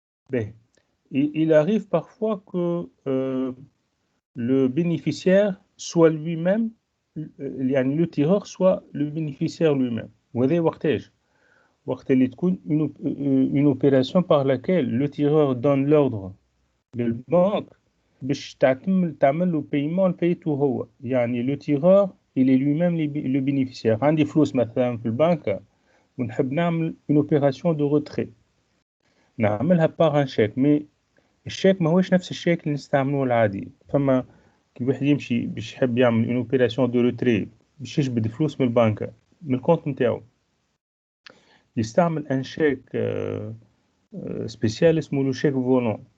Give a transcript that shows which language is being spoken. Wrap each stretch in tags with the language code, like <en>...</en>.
<fr>Ben, il arrive parfois que le bénéficiaire soit lui-même، يعني le tireur soit le bénéficiaire lui-même.</fr> <ar>وهذا وقتاش؟ وقت اللي تكون</ar> <fr>une opération par laquelle le tireur donne l'ordre</fr> <ar>للبنك باش تعمل له paiement لفايته هو.</ar> <fr>يعني le tireur il est lui-même le bénéficiaire.</fr> <ar>عندي فلوس مثلا في البنك ونحب نعمل</ar> <fr>une opération de retrait،</fr> <ar>نعملها</ar> <fr>par un chèque،</fr> <ar>مي الشيك ما هوش نفس الشيك اللي نستعملوه العادي. فما كي واحد يمشي باش يحب يعمل</ar> <fr>une opération de retrait</fr> <ar>باش يجبد فلوس من البنك من الكونت نتاعو، يستعمل ان شيك سبيسيال اسمه لو شيك فولون.</ar>